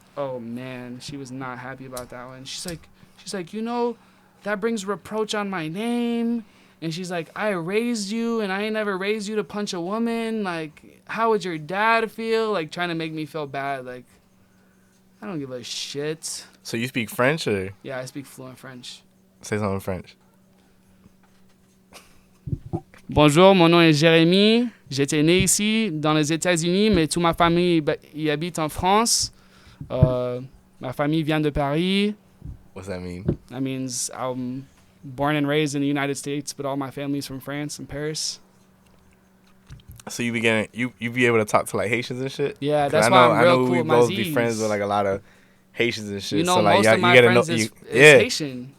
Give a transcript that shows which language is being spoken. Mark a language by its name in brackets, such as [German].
[English] Oh, man. She was not happy about that one. She's She's like, you know, that brings reproach on my name. And she's like, I raised you and I ain't never raised you to punch a woman. Like, how would your dad feel? Like, trying to make me feel bad. Like, I don't give a shit. So you speak French or? Yeah, I speak fluent French. Say something in French. [French] Bonjour, mon nom est Jérémy. J'étais né ici, dans les États-Unis, mais toute ma famille y habite en France. Ma famille vient de Paris. [English] What's that mean? That means I'm born and raised in the United States, but all my family's from France and Paris. So you be able to talk to like Haitians and shit? Yeah, that's why I'm real cool with my Z's. We both be friends with like a lot of Haitians and shit. You know, so, like, most of my friends is Haitian.